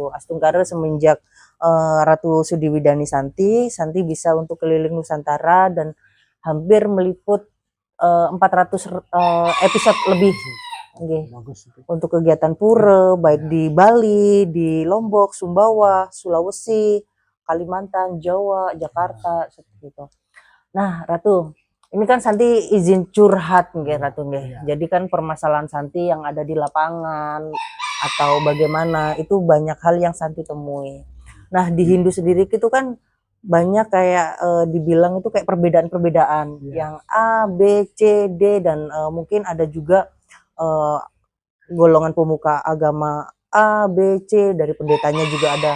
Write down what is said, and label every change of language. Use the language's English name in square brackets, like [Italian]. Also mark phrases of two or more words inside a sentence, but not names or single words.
[Indonesian] Astungkara semenjak Ratu Sudiwidani Santi bisa untuk keliling Nusantara dan hampir meliput 400 episode lebih. Okay. Untuk kegiatan pura, baik di Bali, di Lombok, Sumbawa, Sulawesi, Kalimantan, Jawa, Jakarta, seperti itu. Nah, Ratu, ini kan Santi izin curhat nggih Ratu nggih. Jadi kan permasalahan Santi yang ada di lapangan atau bagaimana itu banyak hal yang Santi temui. Nah, di Hindu sendiri itu kan banyak kayak dibilang itu kayak perbedaan-perbedaan yang A, B, C, D, dan mungkin ada juga golongan pemuka agama A, B, C, dari pendetanya juga ada.